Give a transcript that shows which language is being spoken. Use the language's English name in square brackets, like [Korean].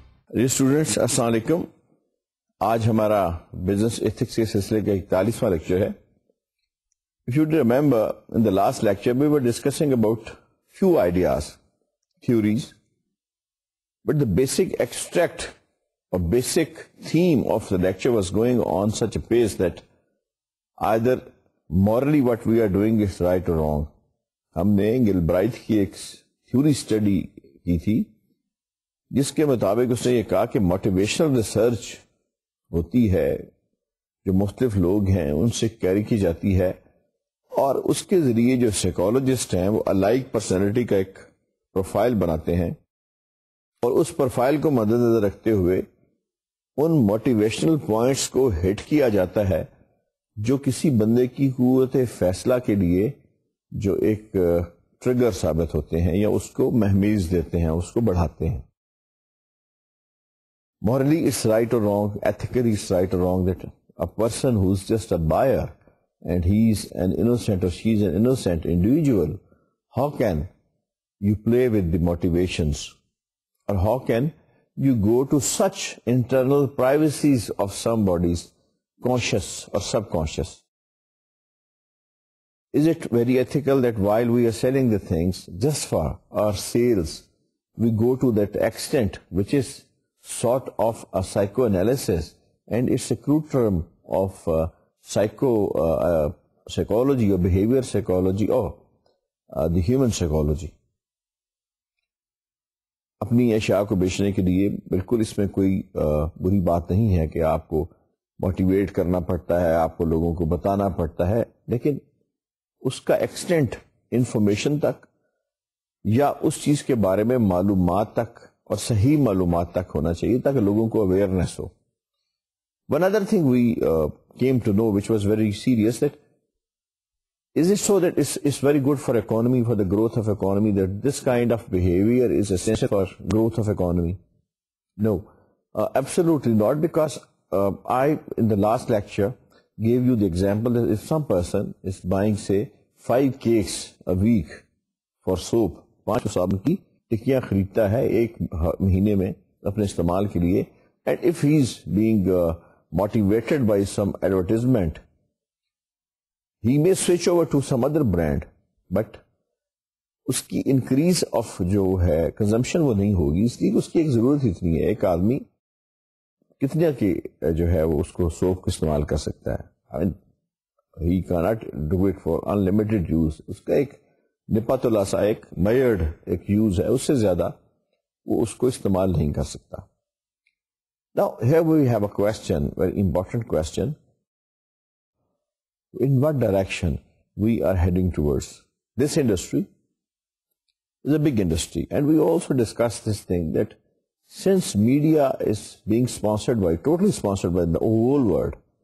[Urdu] جی students السلام علیکم. آج ہمارا بزنس ایتھکس کے سلسلے کا 41واں لیکچر ہے. [English] If you remember, in the last lecture we were discussing about few ideas, theories, but the basic extract or basic theme of the lecture was going on such a pace that either morally what we are doing is right or wrong. [Urdu] ہم نے گلبرائٹ کی ایک theory study کی تھی جس کے مطابق اس نے یہ کہا کہ موٹیویشنل ریسرچ ہوتی ہے جو مختلف لوگ ہیں ان سے کیری کی جاتی ہے اور اس کے ذریعے جو سائیکالوجسٹ ہیں وہ الائک پرسنالٹی کا ایک پروفائل بناتے ہیں اور اس پروفائل کو مد نظر رکھتے ہوئے ان موٹیویشنل پوائنٹس کو ہٹ کیا جاتا ہے جو کسی بندے کی قوت فیصلہ کے لیے جو ایک ٹریگر ثابت ہوتے ہیں یا اس کو مہمیز دیتے ہیں, اس کو بڑھاتے ہیں. [English] Morally it's right or wrong, ethically it's right or wrong that a person who's just a buyer and he's an innocent or she's an innocent individual, how can you play with the motivations or how can you go to such internal privacies of somebody's conscious or subconscious? Is it very ethical that while we are selling the things just for our sales, we go to that extent which is sort of a psychoanalysis and it's a crude term of psychology or behavior psychology or the human psychology. [Urdu] اپنی اشیاء کو بیچنے کے لیے بالکل اس میں کوئی بری بات نہیں ہے کہ آپ کو موٹیویٹ کرنا پڑتا ہے, آپ کو لوگوں کو بتانا پڑتا ہے, لیکن اس کا ایکسٹینٹ انفارمیشن تک یا اس چیز کے بارے میں معلومات تک اور صحیح معلومات تک ہونا چاہیے تاکہ لوگوں کو awareness ہو. [English] One other thing we came to know which was very serious, that is it so that it's very good for economy, for the growth of economy, that this kind of behavior is essential for growth of economy? No, absolutely not, because I in the last lecture gave you the example that if some person is buying say 5 cakes a week for soap, [Urdu] 5 صابن کی ٹکیاں خریدتا ہے ایک مہینے میں اپنے استعمال کے لیے, [English] and if he is being motivated by some advertisement he may switch over to some other brand, but [Urdu] اس کی انکریز آف جو ہے کنزمپشن وہ نہیں ہوگی, اس لیے اس کی ایک ضرورت اتنی ہے. ایک آدمی کتنے کی جو ہے وہ اس کو سوپ کو استعمال کر سکتا ہے, [English] He can't do it for unlimited use. [Urdu] اس کا ایک نپات الاسا ایک میئرڈ ایک یوز ہے, اس سے زیادہ وہ اس کو استعمال نہیں کر سکتا. [English] Now here we have a question, very important question. In what direction we are heading towards? This industry is a big industry, and we also discussed this thing that since media is being sponsored by, totally sponsored by the whole world.